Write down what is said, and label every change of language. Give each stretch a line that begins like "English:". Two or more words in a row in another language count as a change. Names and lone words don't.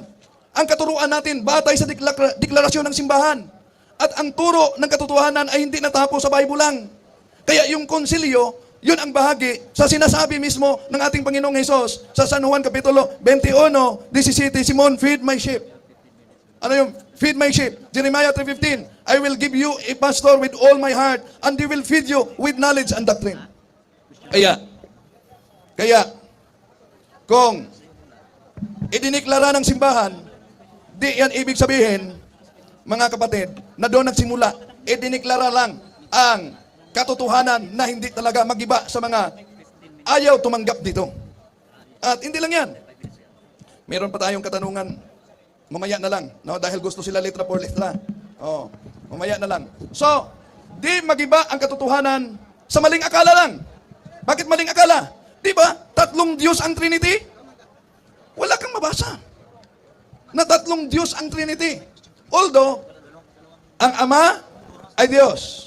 Filipino: Ang katuruan natin, batay sa deklarasyon ng simbahan. At ang turo ng katotohanan ay hindi natapos sa Bible lang. Kaya yung konsilyo, yun ang bahagi sa sinasabi mismo ng ating Panginoong Hesus sa San Juan Kapitulo 21:17, Simon,
English: feed my sheep.
Filipino: Ano yung
English: feed my sheep? Jeremiah 3:15, I will give you a pastor with all my heart and he will feed you with knowledge and doctrine.
Filipino: Kaya, kung idiniklara ng simbahan, di yan ibig sabihin, mga kapatid, na doon nagsimula, idiniklara lang ang katotohanan na hindi talaga magiba sa mga ayaw tumanggap dito. At hindi lang yan. Meron pa tayong katanungan, mamaya na lang, no? Dahil gusto sila
Spanish: letra por letra.
Filipino: Oh, mamaya na lang. So, di magiba ang katotohanan sa maling akala lang. Bakit maling akala? Di ba? 3 Diyos ang Trinity? Wala kang mabasa na 3 Diyos ang Trinity. Although, ang Ama ay Diyos.